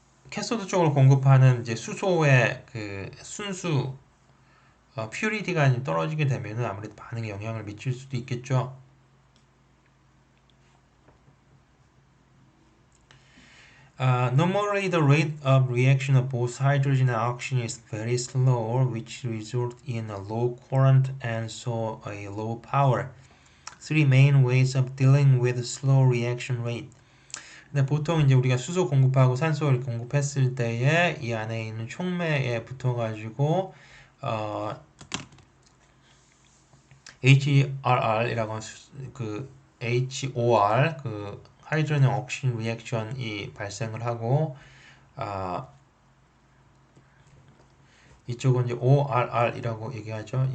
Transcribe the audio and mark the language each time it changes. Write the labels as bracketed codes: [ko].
[ko] 캐소드 쪽으로 공급하는 이제 수소의 그 순수 퓨리티가 떨어지게 되면 아무래도 반응에 영향을 미칠 수도 있겠죠. [en] Normally the rate of reaction of both hydrogen and oxygen is very slow, which results in a low current and so a low power. Three main ways of dealing with slow reaction rate. [ko] 근데 보통 이제 우리가 수소 공급하고 산소를 공급했을 때에 이 안에 있는 촉매에 붙어가지고 HRR이라고 하는 그 HOR 그 하이드로젠 옥시전 리액션이 발생을 하고 이쪽은 이제 ORR이라고 얘기하죠.